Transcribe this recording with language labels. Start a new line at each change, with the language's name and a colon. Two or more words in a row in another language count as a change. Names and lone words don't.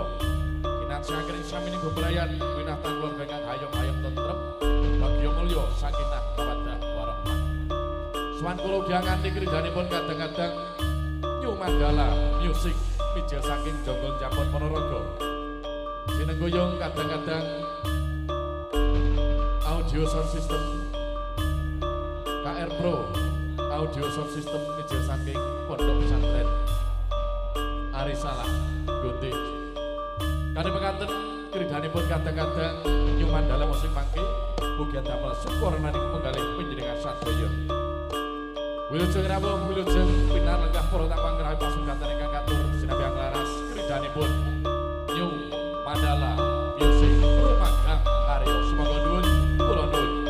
Javanese: Kinasakaring samining bebrayan winatan keluarga kang hayom-hayom tentrem bagya mulya
Arabic: sakinah mawaddah warahmah.
Javanese: Suwan kula nganti kridhanipun kadang-kadang New Mandala Music mijil saking Jonggol Japon Ponorogo. Sinenggoyong kadang-kadang
English: audio sound system
Javanese: KR Pro audio sound system mijil saking Pondok Pesantren Arisalah Gunting. Kadang mekaten kridhanipun kadang-kadang New Mandala Musik mangke mugi damel syukur maning penggalih panjenengan sadaya. Wilujeng rawuh wilujeng pinar lenggah para tamu ngrawi pasugatan ingkang katur sinambi laras kridhanipun New Mandala Music rumagang karya semoga nuwun kula nuwun.